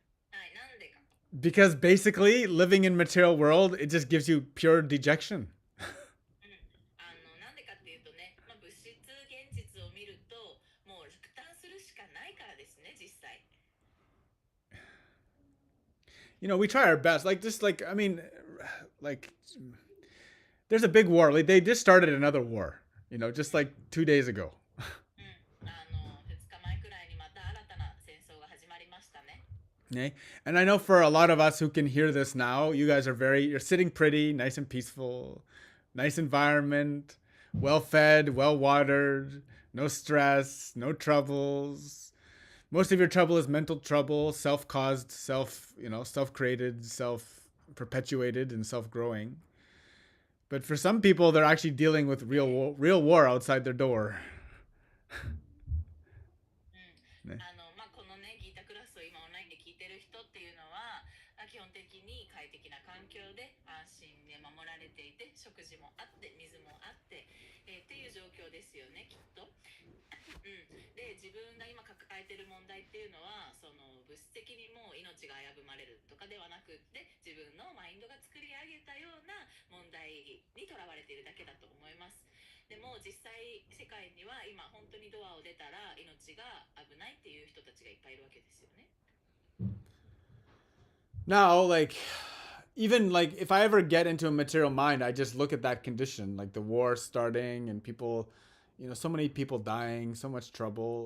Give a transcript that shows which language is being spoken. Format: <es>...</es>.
<ja>はい、なんでか。</ja> <en>Because basically living in material world, it just gives you pure dejection.</en> <ja>なんでかっていうとね、まあ、物質現実を見るともう落胆するしかないからですね、実際。</ja> <en>You know, we try our best. Like just like I mean, like there's a big war. Like they just started another war. You know, just like 2 days ago.</en> <ja>2日前くらいにまた新たな戦争が始まりましたね。</ja> <en>Okay. And I know for a lot of us who can hear this now, you guys are you're sitting pretty, nice and peaceful, nice environment, well fed, well watered, no stress, no troubles. Most of your trouble is mental trouble, self-caused, self-created, self-perpetuated, and self-growing. But for some people, they're actually dealing with real war outside their door.</en> <ja>ね。まあこのねギータクラスを今オンラインで聞いてる人っていうのは基本的に快適な環境で安心で守られていて食事もあって水もあって、っていう状況ですよねきっと。で自分が今抱えている問題っていうのはその物質的にもう命が危ぶまれるとかではなくって自分のマインドが作り上げたような問題にとらわれているだけだと思います。でも実際世界には今本当にドアを出たら命が危ないっていう人たちがいっぱいいるわけですよね。</ja> <en>Now, like, even like if I ever get into a material mind, I just look at that condition, like the war starting and people, so many people dying, so much trouble.</en>